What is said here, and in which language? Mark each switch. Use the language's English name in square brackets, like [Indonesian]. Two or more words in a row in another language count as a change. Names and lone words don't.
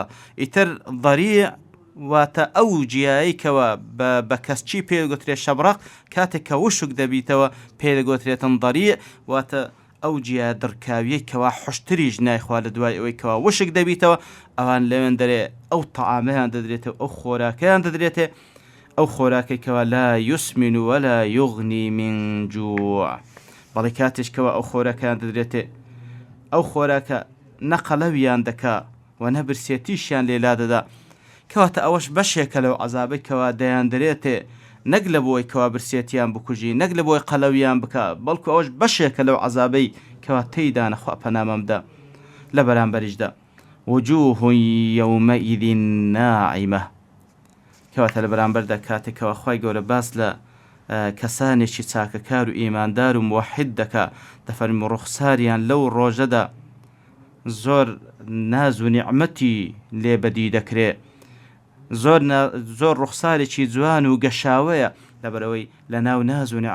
[Central Kurdish] ئیتر ضەریع واتە ئەو جیاییکەوە بە کەسچی پێ گوترێ شەبڕەق کاتێک کە وشک دەبیتەوە پێ دەگوترێتن ضەریع واتە ئەو جیا دڕکاویەی کەوا حوشتریش نایخوا لە دوای ئەوەی کەوا وشک دەبیتەوە ئەوان لەوێن دەرێ ئەو تەعامەیان دەدرێتەوە ئەو خۆراکەیان دەدرێتێ ئەو خۆراکێکەوە [Arabic] لا يسمن ولا يغني من جوع [Central Kurdish] بەڵێ کاتێشکەوە ئەو خۆراکەیان دەدرێتێ ئەو خۆراکە نەقەلەویان دەکا و نەبرسێتیشیان لێلا دەدا کەواتە ئەوەش بەشێکە لەو عەزابەی کەوا دەیاندرێتێ نەک لە بۆی کەوا برسێتیان بکوژی نەک لە بۆی قەلەویان بکە بەڵکو ئەوەش بەشێکە لەو عەزابەی کەوا تێیدا نەخوا پەنامەمدا لە بەرامبەریشدا [Arabic] وجوه يومئذ ناعمة [Central Kurdish] کەواتە لە بەرامبەردا کاتێکەوە خوای گەورە باس لە کەسانێکی چاکەکار و ئیماندار و موحید دەکا دەفەرمی ڕوخساریان لەو ڕۆژەدا زۆر ناز و نیعمەتی لێبەدی دەکرێ زۆر ڕوخسارێکی جوان و گەشاوەیە لەبەرەوەی لە ناو ناز و